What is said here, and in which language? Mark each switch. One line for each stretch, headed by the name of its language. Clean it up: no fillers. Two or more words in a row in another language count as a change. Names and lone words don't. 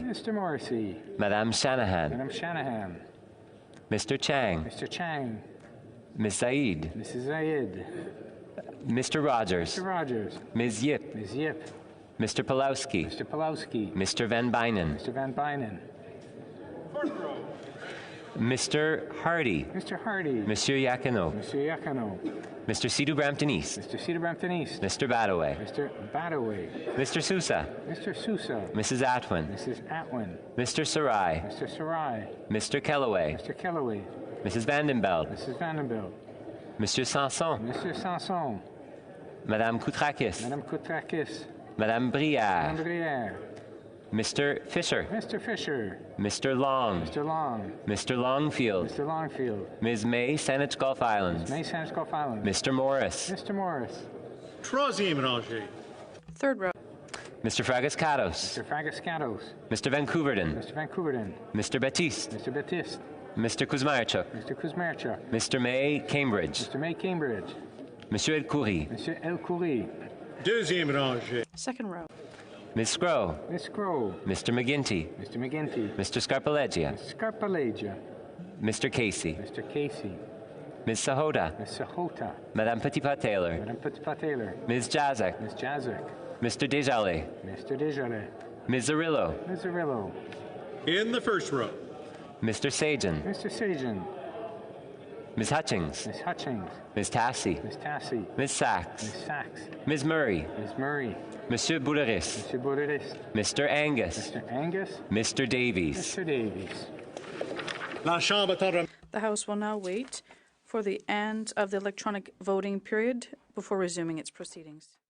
English: Mr. Morrissey. Madame Shanahan. Madame Shanahan. Mr. Chang. Mr. Chang. Ms. Said. Mrs. Zayed. Mr. Rogers. Mr. Rogers. Ms. Yip. Ms. Yip. Mr. Pulowski. Mr. Pulowski. Mr. Van Bynen. Mr. Van Bynen. Mr. Hardy. Mr. Hardy. Monsieur Yakino. Monsieur Yakino. Mr. Cedar Brampton East. Mr. Cedar Brampton East. Mr. Badaway. Mr. Badaway. Mr. Sousa. Mr. Sousa. Mrs. Atwin. Mrs. Atwin. Mr. Sarai. Mr. Sarai. Mr. Kellaway. Mr. Kellaway. Mrs. Vandenbeld. Mrs. Vandenbeld. Monsieur Sanson. Mr. Sanson. Madame Koutrakis. Madame Koutrakis. Madame Brière. Madame Brière. Mr. Fisher. Mr. Fisher. Mr. Long. Mr. Long. Mr. Longfield. Mr. Longfield. Ms. May, Saanich Gulf Islands. May Saanich Gulf Islands. Mr. Morris. Mr. Morris.
French: Troisième rangée.
English: Third row. Mr. Fragascatos. Mr. Fragascatos. Mr. Vancouverden. Mr. Vancouverden. Mr. Baptiste. Mr. Baptiste. Mr. Kuzmarchuk. Mr. Kuzmarchuk. Mr. May, Cambridge. Mr. May, Cambridge. Monsieur El Khoury. Monsieur El Khoury.
French: Deuxième rangée.
English: Second row. Ms. Scrow. Miss Scrow. Mr. McGinty. Mr. McGinty. Mr. Scarpalegia. Mr. Scarpalegia. Mr. Casey. Mr. Casey. Ms. Sahota. Miss Sahota. Madame Petitpas-Taylor. Madame Petitpas-Taylor. Ms. Jazek. Miss Jazek. Mr. Desjardins. Mr. Desjardins. Ms. Zarillo. Ms. Zarillo. In the first row. Mr. Sajan. Mr. Sajan. Ms. Hutchings. Miss Hutchings. Ms. Tassi. Miss Tassi. Ms. Sachs. Miss Sachs. Ms. Murray. Miss Murray. Monsieur Bouleris. Mr. Boudreris. Mr. Angus. Mr. Angus. Mr. Davies. Mr. Davies.
French: La Chambre attendra.
English: The House will now wait for the end of the electronic voting period before resuming its proceedings.